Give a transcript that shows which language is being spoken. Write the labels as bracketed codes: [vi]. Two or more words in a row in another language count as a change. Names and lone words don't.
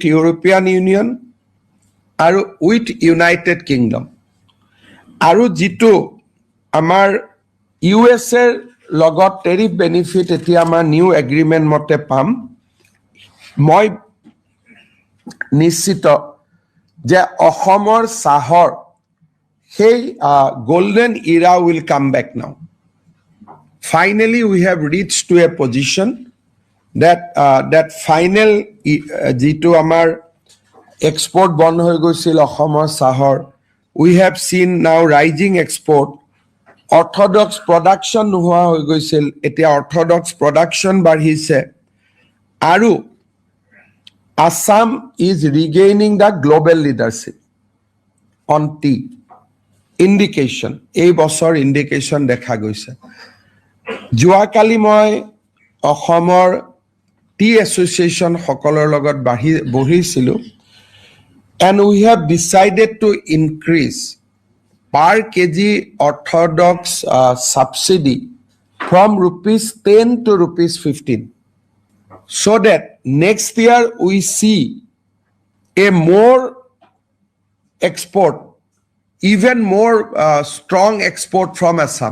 [as] ইউৰোপিয়ান ইউনিয়ন আৰু উইথ ইউনাইটেড কিংডম, আৰু যিটো আমাৰ USA-ৰ লগত [en] tariff benefit [as] এতিয়া আমাৰ [en] new agreement [as] মতে পাম, মই নিশ্চিত যে অসমৰ চাহৰ সেই [en] golden era will come back now. Finally, we have reached to a position that final [as] যিটো আমাৰ [en] export [as] বন্ধ হৈ গৈছিল অসমৰ চাহৰ, [en] we have seen now rising export. Orthodox production [as] নোহোৱা হৈ গৈছিল, এতিয়া [en] orthodox production [as] বাঢ়িছে, আৰু [en] Assam is regaining the global leadership on tea. [as] ইণ্ডিকেশ্যন, এই বছৰ ইণ্ডিকেশ্যন দেখা গৈছে। যোৱাকালি মই অসমৰ [en] tea association [as] সকলৰ লগত বহিছিলোঁ, [en] and we have decided to increase per kg orthodox subsidy from ₹10 to ₹15, so that next year we see a more export, even more strong export from Assam.